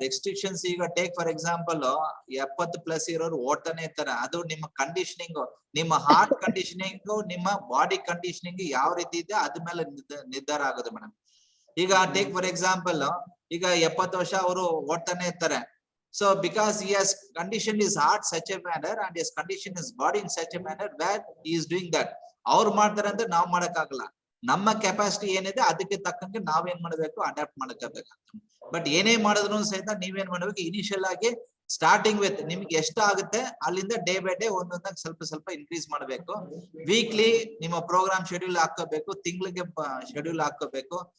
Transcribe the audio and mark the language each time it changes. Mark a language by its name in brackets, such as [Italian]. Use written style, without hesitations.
[Kannada] Restrictions ಈಗ [English] take for example [Kannada] 70+ ಇರೋರು ಓಡ್ತಾನೆ ಇರ್ತಾರೆ. ಅದು ನಿಮ್ಮ ಕಂಡೀಷನಿಂಗ್, ನಿಮ್ಮ ಹಾರ್ಟ್ ಕಂಡೀಷನಿಂಗ್, ನಿಮ್ಮ ಬಾಡಿ ಕಂಡೀಷನಿಂಗ್ ಯಾವ ರೀತಿ ಇದೆ ಅದ್ರ ಮೇಲೆ ನಿರ್ಧಾರ ಆಗೋದು ಮೇಡಮ್. ಈಗ [English] take for example [Kannada] ಈಗ 70 ವರ್ಷ ಅವರು ಓಡ್ತಾನೆ ಇರ್ತಾರೆ. [English] So because he has conditioned his heart such a manner and his conditioned his body in such a manner where he is doing that. [Kannada] ಅವ್ರು ಮಾಡ್ತಾರೆ ಅಂತ ನಾವ್ ಮಾಡಕ್ಕಾಗಲ್ಲ. ನಮ್ಮ ಕೆಪಾಸಿಟಿ ಏನಿದೆ ಅದಕ್ಕೆ ತಕ್ಕಂಗೆ ನಾವೇನ್ ಮಾಡ್ಬೇಕು, ಅಡಾಪ್ಟ್ ಮಾಡಕ್ಕಾಗಬೇಕು. ಬಟ್ ಏನೇ ಮಾಡಿದ್ರು ಸಹಿತ ನೀವೇನ್ ಮಾಡ್ಬೇಕು, ಇನಿಷಿಯಲ್ ಆಗಿ ಸ್ಟಾರ್ಟಿಂಗ್ ವಿತ್ ನಿಮ್ಗೆ ಎಷ್ಟು ಆಗುತ್ತೆ ಅಲ್ಲಿಂದ ಡೇ ಬೈ ಡೇ ಒಂದೊಂದಾಗಿ ಸ್ವಲ್ಪ ಇನ್ಕ್ರೀಸ್ ಮಾಡ್ಬೇಕು. ವೀಕ್ಲಿ ನಿಮ್ಮ ಪ್ರೋಗ್ರಾಮ್ ಶೆಡ್ಯೂಲ್ ಹಾಕೋಬೇಕು, ತಿಂಗಳಿಗೆ ಶೆಡ್ಯೂಲ್ ಹಾಕೋಬೇಕು.